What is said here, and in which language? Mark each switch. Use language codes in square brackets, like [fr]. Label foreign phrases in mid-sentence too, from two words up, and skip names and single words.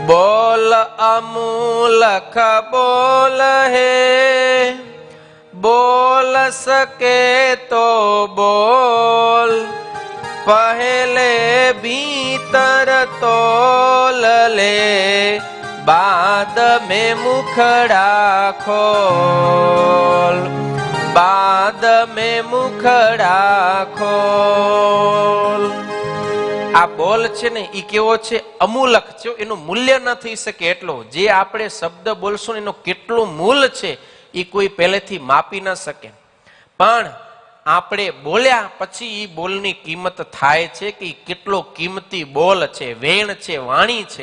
[hi] बोल अमूलख बोल है, बोल सके तो बोल, पहले भीतर तोल ले, बाद में मुखड़ा खोल, बाद में मुखड़ा खोल। [gu] આ બોલ છે ને ઈ કેવો છે? અમૂલક છે, એનું મૂલ્ય ન થઈ શકે એટલો. જે આપણે શબ્દ બોલશું ને એનું કેટલું મૂલ છે એ કોઈ પહેલેથી માપી ન શકે. પણ આપણે બોલ્યા પછી ઈ બોલની કિંમત થાય છે કે કેટલો કિંમતી બોલ છે, વેણ છે, વાણી છે.